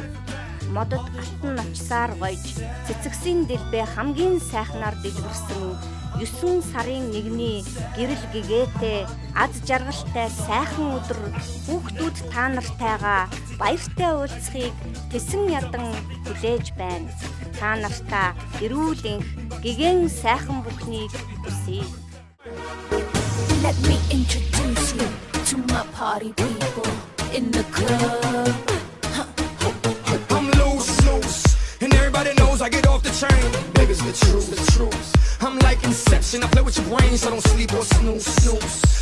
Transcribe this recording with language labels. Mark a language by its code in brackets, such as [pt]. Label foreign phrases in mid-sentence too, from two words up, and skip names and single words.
[mn] Модод алтан навчсаар гойж, цэцэгсийн дэлбээ хамгийн сайхнаар дэлгэрсэн 9 сарын 1-ний гэрэл гэгээтэй аз жаргалтай сайхан өдөр хүүхдүүд та нартайгаа баяртай уулзахыг тэсэн ядан хүлээж байна. Та нартаа эрүүл энх гэгэн сайхан бүхнийг хүсье. [en] Let me introduce you to my party people in the club. I'm loose, and everybody knows I get off the train. Baby's the truth. I'm like Inception, I play with your brain, so don't sleep or snooze.